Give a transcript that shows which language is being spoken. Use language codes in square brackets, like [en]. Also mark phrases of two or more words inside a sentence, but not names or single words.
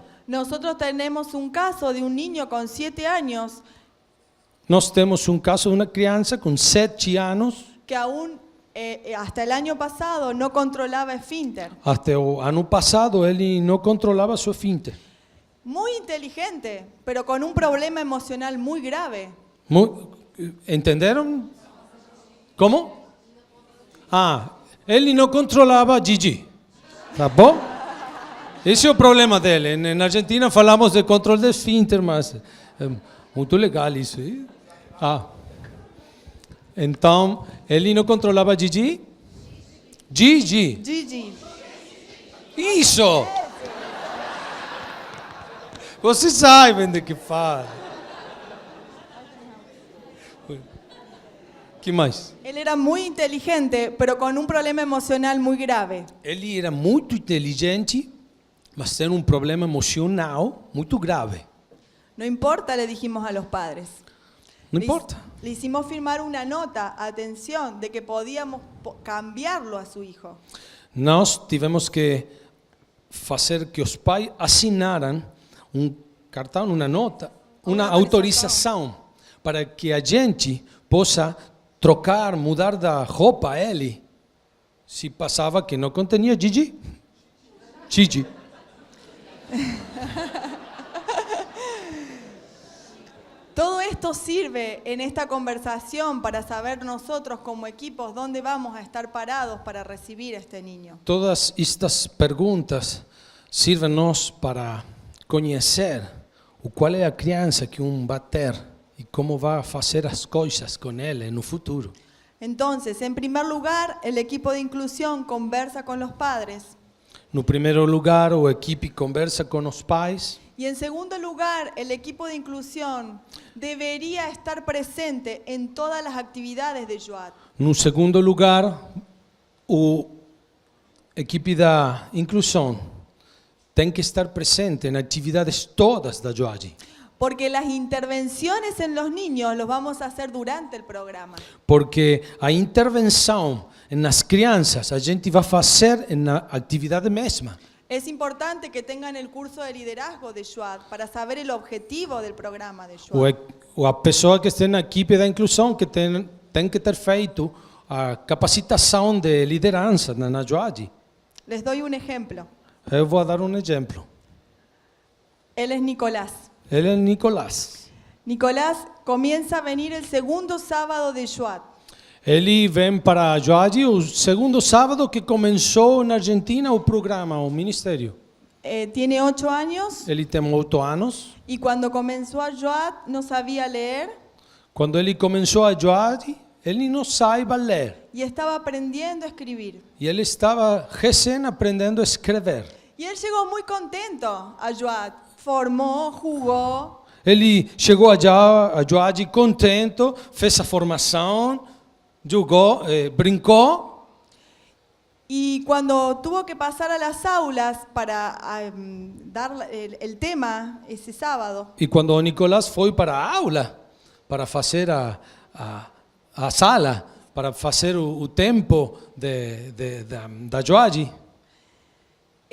[es] Nosotros tenemos un caso de un niño con 7 años [pt] Nós temos um caso de uma criança com 7 anos, [es] que aún hasta el año pasado no controlaba esfínter. [pt] até o ano passado ele não controlava seu esfíncter. [es] Muy inteligente, pero con un problema emocional muy grave. [pt] Entenderam? Como? Ele não controlava Gigi. Tá bom? Esse é o problema dele. Na Argentina falamos de controle de esfíncter, mas é muito legal isso. Então, ele não controlava Gigi? Gigi. Gigi. Isso! Vocês sabem do que fala. Que mais? [es] Él era muy inteligente, pero con un problema emocional muy grave. [pt] Ele era muito inteligente, mas tem um problema emocional muito grave. [es] No importa, le dijimos a los padres. [pt] Não importa. [es] Le hicimos firmar una nota, atención, de que podíamos cambiarlo a su hijo. [pt] Nós tivemos que fazer que os pais assinaram cartão, uma nota, uma autorização para que a gente possa trocar, mudar da roupa a ele, se passava que não continha Gigi. [es] Todo esto sirve en esta conversación para saber nosotros como equipos dónde vamos a estar parados para recibir a este niño. [pt] Todas estas perguntas servem-nos para conhecer qual é a criança que vai ter e como vai fazer as coisas com ele no futuro. [es] Entonces, en primer lugar, el equipo de inclusión conversa con los padres. [pt] No primeiro lugar, a equipe conversa com os pais. [es] Y en segundo lugar, el equipo de inclusión debería estar presente en todas las actividades de Shabbat. [pt] No segundo lugar, a equipe da inclusão tem que estar presente nas atividades todas da Joade. [es] Porque las intervenciones en los niños los vamos a hacer durante el programa. [pt] Porque a intervenção nas crianças a gente vai fazer na atividade mesma. [es] Es importante que tengan el curso de liderazgo de Shabbat para saber el objetivo del programa de Shabbat. [pt] A pessoa que está na equipe da inclusão que tem que ter feito a capacitação de liderança na Joade. [es] Les doy un ejemplo. [pt] Eu vou dar um exemplo. [es] Él es Nicolás. [pt] Ele é Nicolás. [es] Nicolás comienza a venir el segundo sábado de Shabbat. [pt] Ele vem para a Joade o segundo sábado que começou na Argentina o programa, o ministério. [es] Tiene 8 años [pt] Ele tem 8 anos. [es] y cuando comenzó a Shabbat no sabía leer [pt] Quando ele começou a Joade, ele não sabia ler. [es] y estaba aprendiendo a escribir. [pt] E ele estava recém aprendendo a escrever. [es] Y él llegó muy contento a Shabbat. Formó, jugó. [pt] Ele chegou a Joade contente, fez a formação, jogou, brincou. [es] Y cuando tuvo que pasar a las aulas para dar el tema ese sábado, [pt] E quando o Nicolás foi para a aula, para fazer a sala, para fazer o tempo da Joade,